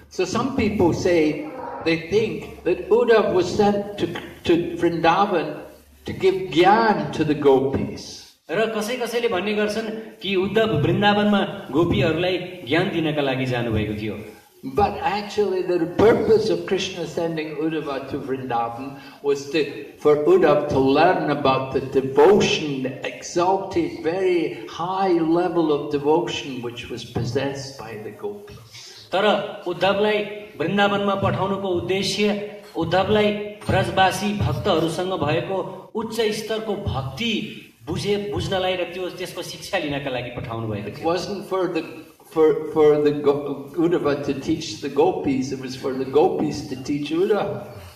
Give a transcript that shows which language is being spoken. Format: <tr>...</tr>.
<en>So some people say they think that Uddhava was sent to Vrindavan to give jnana to the gopis.</en> <ne>र कसैले भन्ने गर्छन् कि उद्धव वृन्दावनमा गोपीहरूलाई ज्ञान दिनका लागि जानु भएको थियो।</ne> <en>But actually the purpose of Krishna sending Uddhava to Vrindavan was for Uddhava to learn about the devotion, the exalted, very high level of devotion which was possessed by the gopis.</en> <ne>तर उद्धवलाई वृन्दावनमा पठाउनुको उद्देश्य उद्धवलाई ब्रजवासी भक्तहरूसँग भएको उच्च स्तरको भक्ति बुझ्नलाई र त्यसको शिक्षा लिनका लागि पठाउनु भएको थियो।</ne> <en>It wasn't for the Uddhava to teach the gopis. It was for the gopis to teach Uddhava.</en>